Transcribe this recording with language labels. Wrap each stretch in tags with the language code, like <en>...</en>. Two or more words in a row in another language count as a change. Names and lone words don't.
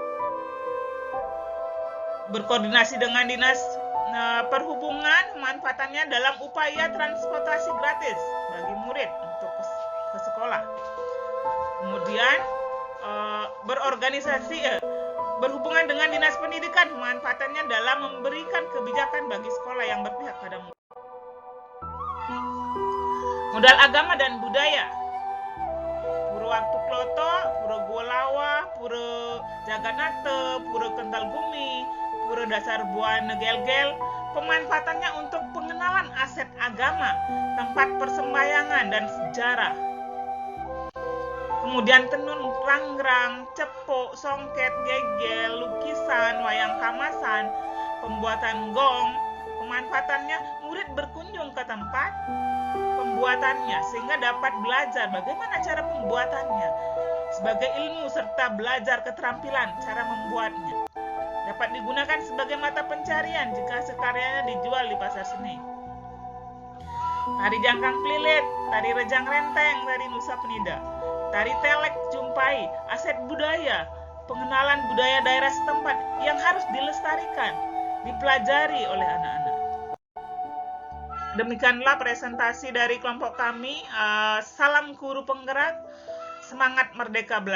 <id>Berkoordinasi dengan dinas perhubungan, pemanfaatannya dalam upaya transportasi gratis bagi murid untuk ke sekolah. Kemudian berhubungan dengan dinas pendidikan, pemanfaatannya dalam memberikan kebijakan bagi sekolah yang berpihak pada murid. Modal agama dan budaya, Pura Waktu Kloto, Pura Guolawa, Pura Jaganate, Pura Kental Gumi, Pura Dasar Buah Negel-gel, pemanfaatannya untuk pengenalan aset agama, tempat persembahyangan, dan sejarah. Kemudian tenun rangrang, cepuk, songket, gegel, lukisan, wayang kamasan, pembuatan gong, pemanfaatannya murid berkunjung ke tempat pembuatannya sehingga dapat belajar bagaimana cara pembuatannya sebagai ilmu serta belajar keterampilan cara membuatnya. Dapat digunakan sebagai mata pencarian jika sekaryanya dijual di pasar seni. Tari Jangkang Plilit, Tari Rejang Renteng, Tari Nusa Penida, Tari Telek Jumpai, aset budaya, pengenalan budaya daerah setempat yang harus dilestarikan, dipelajari oleh anak-anak. Demikianlah presentasi dari kelompok kami. Salam guru penggerak, semangat merdeka belajar.</id>